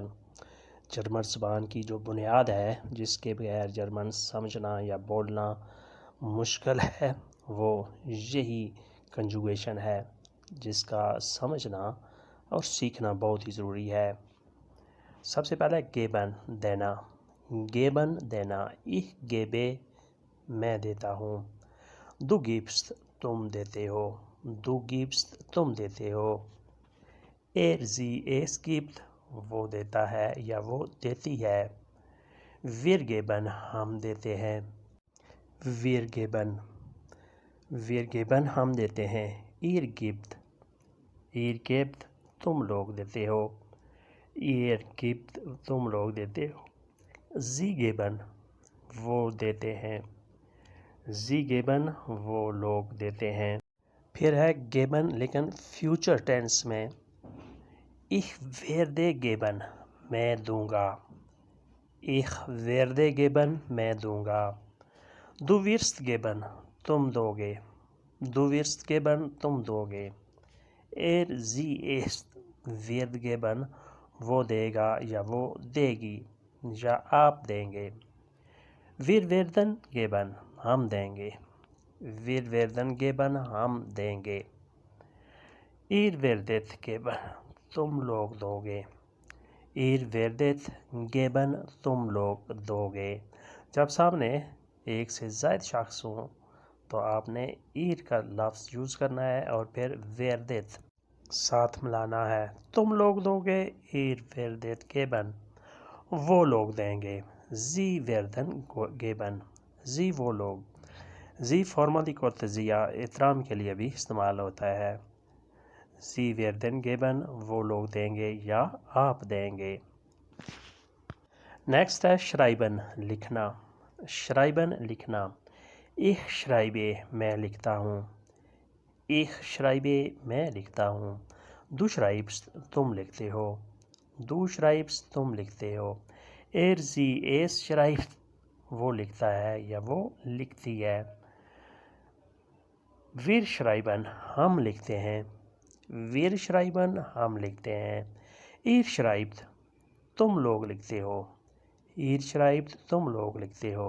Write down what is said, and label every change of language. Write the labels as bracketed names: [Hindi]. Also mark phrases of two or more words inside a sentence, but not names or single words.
[Urdu] جرمن زبان کی جو بنیاد ہے جس کے بغیر جرمن سمجھنا یا بولنا مشکل ہے وہ یہی کنجوگیشن ہے جس کا سمجھنا اور سیکھنا بہت ہی ضروری ہے۔ سب سے پہلے گیبن دینا، گیبن دینا، [German] ich gebe [Urdu] میں دیتا ہوں۔ [German] Du gibst [Urdu] تم دیتے ہو، [German] Du gibst [Urdu] تم دیتے ہو۔ [German] Sie es gibt [Urdu] وہ دیتا ہے یا وہ دیتی ہے۔ [German] Wir geben [Urdu] ہم دیتے ہیں، [German] Wir geben، Wir geben [Urdu] ہم دیتے ہیں۔ [German] Ihr gebt، Ihr gebt [Urdu] تم لوگ دیتے ہو، [German] Ihr gebt [Urdu] تم لوگ دیتے ہو۔ [German] Sie geben [Urdu] وہ دیتے ہیں، [German] Sie geben [Urdu] وہ لوگ دیتے ہیں۔ پھر ہے geben لیکن فیوچر ٹینس میں، [German] Ich werde geben [Urdu] میں دوں گا، [German] Ich werde geben [Urdu] میں دوں گا۔ [German] Du wirst geben [Urdu] تم دو گے، [German] Du wirst geben [Urdu] تم دو گے۔ [German] Sie es wird geben [Urdu] وہ دے گا یا وہ دے گی یا آپ دیں گے۔ [German] Wir werden geben [Urdu] ہم دیں گے، [German] Wir werden geben [Urdu] ہم دیں گے۔ [German] Ihr werdet geben [Urdu] تم لوگ دو گے، [German] Ihr werdet geben [Urdu] تم لوگ دو گے۔ جب سامنے ایک سے زائد شخص ہوں تو آپ نے ihr کا لفظ یوز کرنا ہے اور پھر werdet ساتھ ملانا ہے۔ تم لوگ دو گے، [German] Ihr werdet geben [Urdu] وہ لوگ دیں گے، [German] Sie werden geben Sie [Urdu] وہ لوگ۔ Sie فارملی کو تجزیہ احترام کے لیے بھی استعمال ہوتا ہے۔ [German] Sie werden geben [Urdu] وہ لوگ دیں گے یا آپ دیں گے۔ نیکسٹ ہے schreiben لکھنا، schreiben لکھنا۔ [German] Ich schreibe [Urdu] میں لکھتا ہوں، [German] Ich schreibe [Urdu] میں لکھتا ہوں۔ [German] Du schreibst [Urdu] تم لکھتے ہو، [German] Du schreibst [Urdu] تم لکھتے ہو۔ [German] Sie es schreibt [Urdu] وہ لکھتا ہے یا وہ لکھتی ہے۔ [German] Wir schreiben [Urdu] ہم لکھتے ہیں، [German] Wir schreiben [Urdu] ہم لکھتے ہیں۔ [German] Ihr schreibt [Urdu] تم لوگ لکھتے ہو، [German] Ihr schreibt [Urdu] تم لوگ لکھتے ہو۔